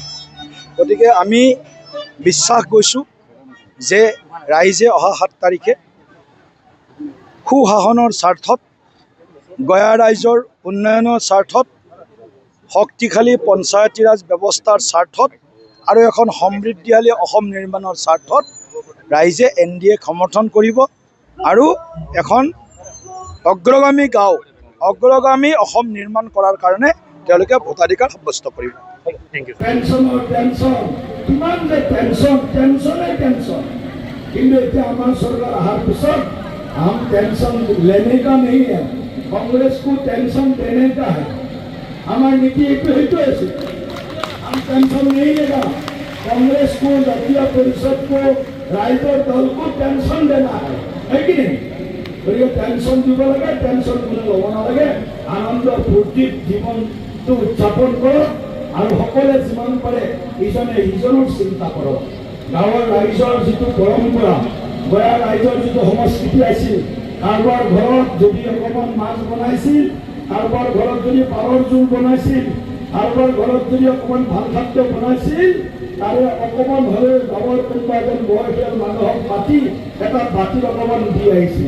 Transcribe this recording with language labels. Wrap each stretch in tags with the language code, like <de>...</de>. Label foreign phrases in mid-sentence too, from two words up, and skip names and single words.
<as>গতিকে আমি বিশ্বাস কৰিছোঁ যে ৰাইজে অহা 7 তাৰিখে সুশাসনৰ স্বাৰ্থত, গয়া ৰাইজৰ উন্নয়নৰ স্বাৰ্থত, শক্তিশালী পঞ্চায়তী ৰাজ ব্যৱস্থাৰ স্বাৰ্থত আৰু এখন সমৃদ্ধিশালী অসম নিৰ্মাণৰ স্বাৰ্থত ৰাইজে NDAক সমৰ্থন কৰিব আৰু এখন অগ্ৰগামী গাঁও, অগ্ৰগামী অসম নিৰ্মাণ কৰাৰ কাৰণে তেওঁলোকে ভোটাধিকাৰ সাব্যস্ত কৰিব। কিন্তু এতিয়া আমাৰ চৰকাৰ অহাৰ পিছত</as> <hi>हम टेंशन लेने का नहीं है, कांग्रेस को टेंशन देने का है। हमारी नीति हम टेंशन नहीं लेगा। कांग्रेस को, जातीय परिषद को, राइजर दल को टेंशन देना है कि नहीं? तो ये टेंशन</hi> <as>দিব লাগে, टेंशन কোনো ল'ব নালাগে। আনন্দ ফূৰ্তিত জীৱনটো উদযাপন কৰক আৰু সকলোৱে যিমান পাৰে ইজনে সিজনৰ চিন্তা কৰক। গাঁৱৰ ৰাইজৰ যিটো পৰম্পৰা, গয়া ৰাইজৰ যিটো সংস্কৃতি আছিল, কাৰোবাৰ ঘৰত যদি অকণমান মাছ বনাইছিল, কাৰোবাৰ ঘৰত যদি পাৰৰ জোল বনাইছিল, কাৰোবাৰ ঘৰত যদি অকণমান ভাল খাদ্য বনাইছিল, তাৰে অকণমান হ'লে গাঁৱৰ কোনোবা এজন বয়সীয়াল মানুহক মাতি এটা বাতিত অকণমান দি আহিছিল।</as>